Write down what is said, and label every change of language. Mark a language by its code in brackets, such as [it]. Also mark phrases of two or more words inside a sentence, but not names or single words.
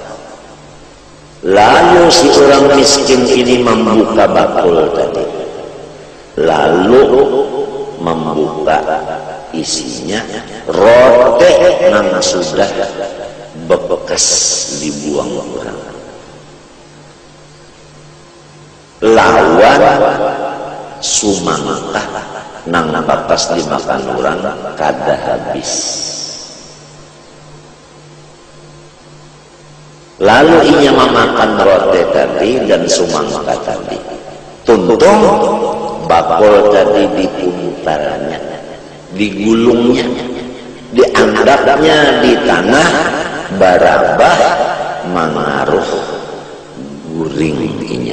[id] Lalu si orang miskin ini membuka bakul tadi, lalu membuka isinya roti yang sudah bekas dibuang orang. [bjn] Lawan sumangkah nang bekas dimakan orang kada habis. [id] Lalu ia memakan roti tadi dan sumangkah tadi. [bjn] Tuntung bakul tadi dipuntarnya, digulungnya, diangkatnya di tanah, barabah mengaruh guring inya.